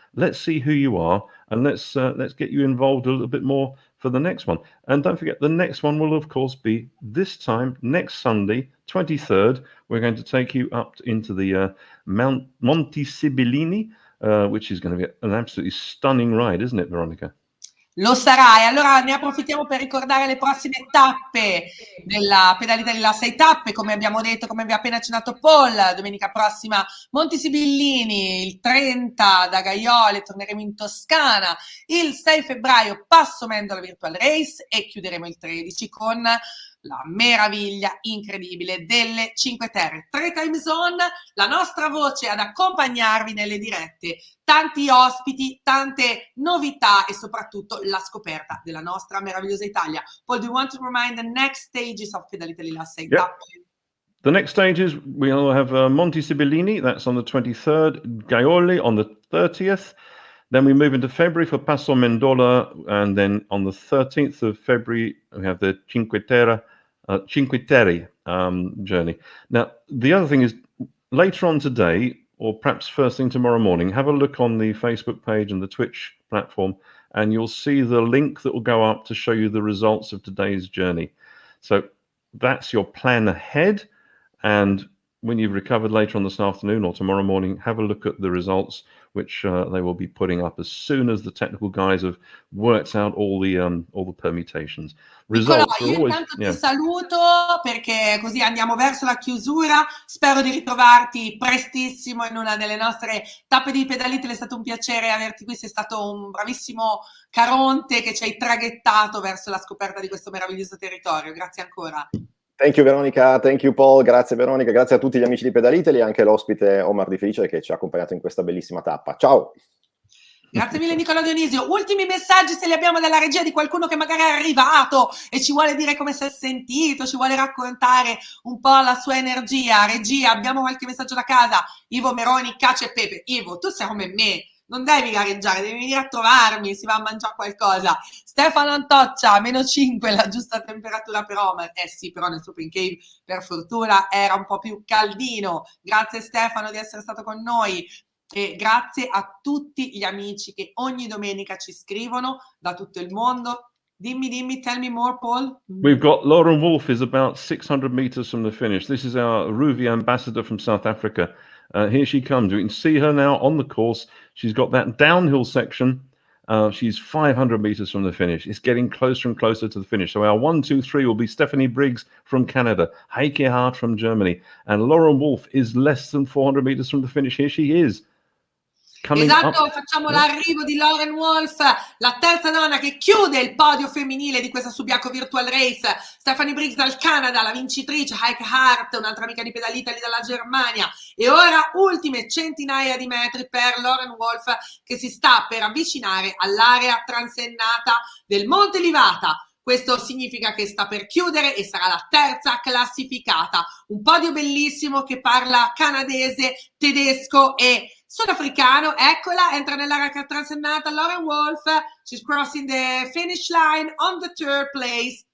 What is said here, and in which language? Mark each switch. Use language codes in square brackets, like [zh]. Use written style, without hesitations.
[en] Let's see who you are, and let's get you involved a little bit more for the next one. And don't forget, the next one will of course be this time next Sunday, 23rd. We're going to take you up into the Monti Sibillini, which is going to be an absolutely stunning ride, isn't it, Veronica? [it] Lo sarà, e allora ne approfittiamo per ricordare le prossime tappe della Pedalità della 6 tappe, come abbiamo detto, come vi ha appena accennato Paul. Domenica prossima Monti Sibillini, il 30 da Gaiole torneremo in Toscana, il 6 febbraio Passo Mendola Virtual Race e chiuderemo il 13 con la meraviglia incredibile delle Cinque Terre. 3 time zone, la nostra voce ad accompagnarvi nelle dirette, tanti ospiti, tante novità e soprattutto la scoperta della nostra meravigliosa Italia. [en] Paul, do you want to remind the next stages of Pedalitali La Sei Tappe? The next stages, we'll have Monti Sibillini, that's on the 23rd, Gaiole on the 30th. Then we move into February for Passo Mendola, and then on the 13th of February, we have the Cinque Terre journey. Now, the other thing is, later on today, or perhaps first thing tomorrow morning, have a look on the Facebook page and the Twitch platform, and you'll see the link that will go up to show you the results of today's journey. So that's your plan ahead, and when you've recovered later on this afternoon or tomorrow morning, have a look at the results, which they will be putting up as soon as the technical guys have worked out all the permutations. [it] Nicolò, io intanto ti saluto perché così andiamo verso la chiusura. Spero di ritrovarti prestissimo in una delle nostre tappe di Pedalitali. È stato un piacere averti qui, sei stato un bravissimo Caronte che ci hai traghettato verso la scoperta di questo meraviglioso territorio. Grazie ancora. [en] Thank you Veronica, thank you Paul, [it] grazie Veronica, grazie a tutti gli amici di Pedal Italy e anche l'ospite Omar Di Felice che ci ha accompagnato in questa bellissima tappa. Ciao! Grazie mille Nicola Dionisio. Ultimi messaggi se li abbiamo dalla regia di qualcuno che magari è arrivato e ci vuole dire come si è sentito, ci vuole raccontare un po' la sua energia. Regia, abbiamo qualche messaggio da casa. Ivo Meroni, Cacio e Pepe. Ivo, tu sei come me, non devi gareggiare, devi venire a trovarmi, si va a mangiare qualcosa. Stefano Antoccia, -5, la giusta temperatura per Omar. Sì, però nel Super Cave per fortuna era un po' più caldino. Grazie Stefano di essere stato con noi. E grazie a tutti gli amici che ogni domenica ci scrivono da tutto il mondo. Dimmi, [en] tell me more, Paul. We've got Lauren Wolf is about 600 meters from the finish. This is our Ruvi ambassador from South Africa. Here she comes. We can see her now on the course. She's got that downhill section. She's 500 meters from the finish. It's getting closer and closer to the finish. So our 1, 2, 3 will be Stephanie Briggs from Canada, Heike Hart from Germany, and Lauren Wolf is less than 400 meters from the finish. Here she is. [it] Esatto, facciamo l'arrivo di Lauren Wolf, la terza donna che chiude il podio femminile di questa Subiaco Virtual Race. Stephanie Briggs dal Canada, la vincitrice, Heike Hart, un'altra amica di Pedal Italy dalla Germania. E ora ultime centinaia di metri per Lauren Wolf che si sta per avvicinare all'area transennata del Monte Livata. Questo significa che sta per chiudere e sarà la terza classificata. Un podio bellissimo che parla canadese, tedesco e sudafricano. Eccola, entra nell'area transennata Lauren Wolf. [en] She's crossing the finish line on the third place.